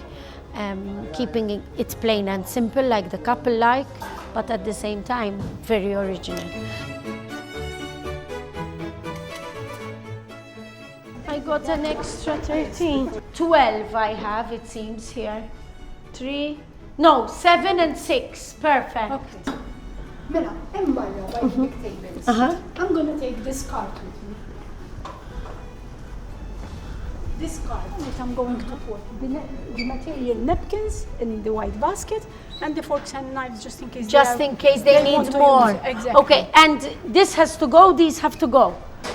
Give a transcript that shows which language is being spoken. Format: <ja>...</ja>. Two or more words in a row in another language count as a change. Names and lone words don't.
<en>Keeping it plain and simple like the couple like, but at the same time very original. I got an extra 13. 12 I have, it seems here. 7 and 6, perfect. Okay.</en> <mt>Mela, hemm barra</mt> <en>by the big tables. I'm gonna take this card with me. This card that I'm going to put the material napkins in the white basket and the forks and knives just in case they need more. Exactly. Okay, and this has to go, these have to go.</en>